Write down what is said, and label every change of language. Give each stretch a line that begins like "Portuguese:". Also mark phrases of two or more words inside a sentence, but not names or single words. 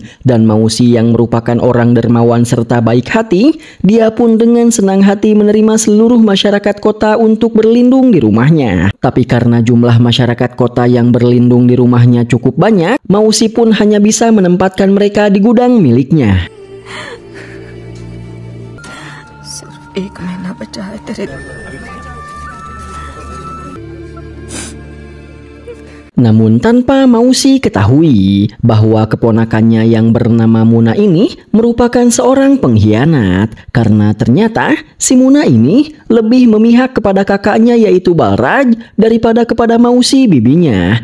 Indonesian: Dan Mausi yang merupakan orang dermawan serta baik hati, dia pun dengan senang hati menerima seluruh masyarakat kota untuk berlindung di rumahnya. Tapi karena jumlah masyarakat kota yang berlindung di rumahnya cukup banyak, Mausi pun hanya bisa menempatkan mereka di gudang miliknya.
Hindi: एक महीना बचा है तेरे।
Indonesian: Namun tanpa Mausi ketahui bahwa keponakannya yang bernama Muna ini merupakan seorang pengkhianat, karena ternyata si Muna ini lebih memihak kepada kakaknya yaitu Balraj daripada kepada Mausi bibinya.